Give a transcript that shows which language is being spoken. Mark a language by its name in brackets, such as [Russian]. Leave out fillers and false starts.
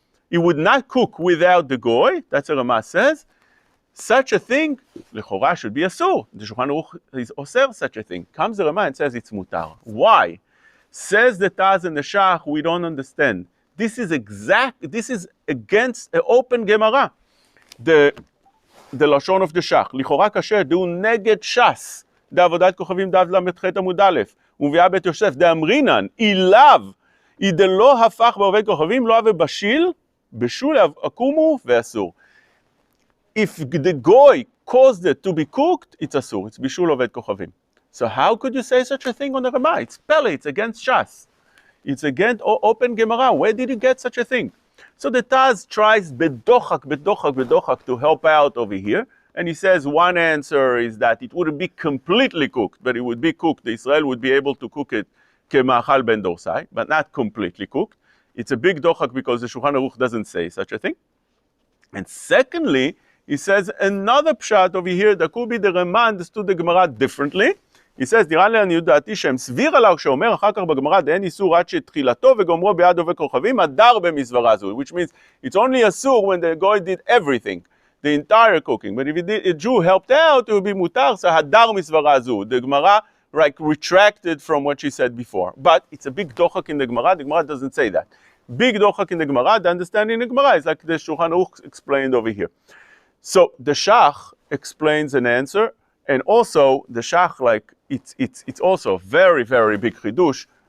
[English] It would not cook without the goy. That's what Ramah says. Such a thing, Horaa should be asur. The Shulchan Aruch is oser such a thing. Comes the Ramah and says it's mutar. Why? Says the Taz and the Shach, we don't understand. This is against an open Gemara. The לשון of the Shach. [Hebrew] לכאורה קשה, דהו נגד ש"ס. דעבודת כוכבים דף ל"ח עמוד א', ומביאה בית יוסף, דאמרינן, אילאו, דלא הפך בעובד כוכבים, לא הווה בשיל, בישול אקומו ואסור. [English] If the goy caused it to be cooked, it's asur. It's bishul עובד כוכבים. So how could you say such a thing on the Ramah? It's pele, it's against Shas. It's against open Gemara. Where did you get such a thing? So the Taz tries bedochak to help out over here. And he says one answer is that it wouldn't be completely cooked, but it would be cooked. The Israel would be able to cook it kemachal ben dorsai, but not completely cooked. It's a big dochak because the Shulchan Aruch doesn't say such a thing. And secondly, he says another pshat over here that could be the Ramah understood the Gemara differently. He says, [Hebrew] נראה לעניות דעתי שהם סביר עליו שאומר אחר כך בגמרא דאין איסור עד שתחילתו וגומרו ביד עובד כוכבים הדר במסברה זו, [English] which means it's only asur when the goy did everything, the entire cooking. But if a Jew helped out, it would be mutar, so hadar misvara zu. The Gemara retracted from what she said before. But it's a big dochak in the Gemara doesn't say that. Big dochak in the Gemara, the understanding in the Gemara is like the Shulchan Aruch explained over here. So the Shach explains an answer, and also the Shach, like it's also a very, very big chidush.